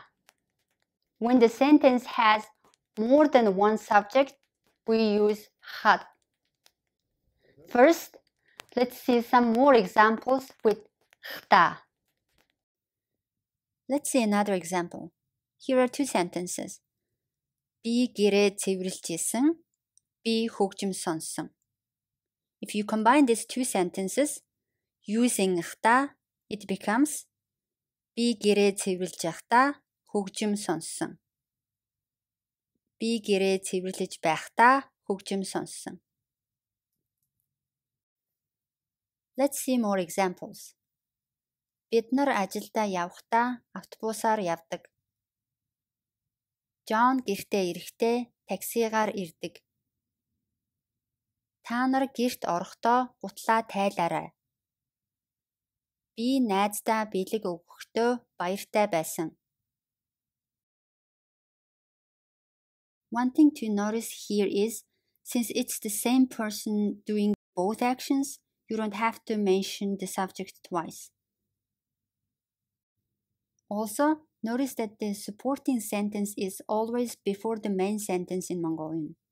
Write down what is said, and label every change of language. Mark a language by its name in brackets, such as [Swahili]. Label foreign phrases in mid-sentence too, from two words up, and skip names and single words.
[English] When the sentence has more than one subject, we use khat. First, let's see some more examples with khta. Let's see another example. Here are two sentences. [Mongolian] Би гэрээ цэвэрлж исэн, би хөгжим сонссон. [English] If you combine these two sentences using khta, it becomes [Mongolian] би гэрээ цэвэрлж байхдаа хөгжим сонссон. Би гэрээ цэвэрлэж байхдаа хөгжим сонссон. [English] Let's see more examples. [Mongolian] Бид нар ажилдаа явахдаа автобусаар явдаг. John гэртээ ирэхдээ таксигаар ирдэг. Та нар гэрт орохдоо гутлаа тайлаарай. Би найздаа бэлэг өгөхдөө баяртай байсан. [English] One thing to notice here is, since it's the same person doing both actions, you don't have to mention the subject twice. Also, notice that the supporting sentence is always before the main sentence in Mongolian.